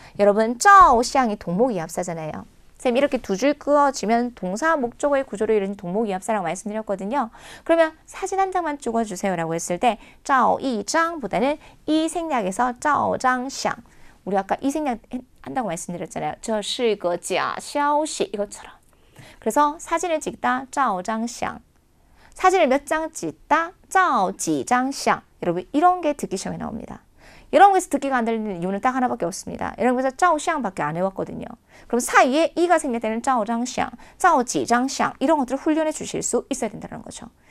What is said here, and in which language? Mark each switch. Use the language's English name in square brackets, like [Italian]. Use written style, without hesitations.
[Korean] 여러분 짜오샹이 동목이합사잖아요. 쌤 이렇게 두 줄 그어지면 동사 목적어의 구조를 이루는 동목이합사라고 말씀드렸거든요. 그러면 사진 한 장만 찍어주세요 라고 했을 때 짜오이장보다는 이 생략에서 짜오장샹 우리 아까 이 생략 한다고 말씀드렸잖아요. [Chinese] 这是个假消息 [Korean] 이것처럼. 그래서 사진을 찍다 [Chinese] 照张相 [Korean] 사진을 몇 장 찍다 [Chinese] 照几张相 [Korean] 여러분 이런 게 듣기 시험에 나옵니다. 이런 거에서 듣기가 안 들리는 이유는 딱 하나밖에 없습니다. 이런 거에서 [Chinese] 照相 [Korean] 밖에 안 해왔거든요. 그럼 사이에 이가 생략되는 [Chinese] 照张相 照几张相 [Korean] 이런 것들을 훈련해 주실 수 있어야 된다는 거죠.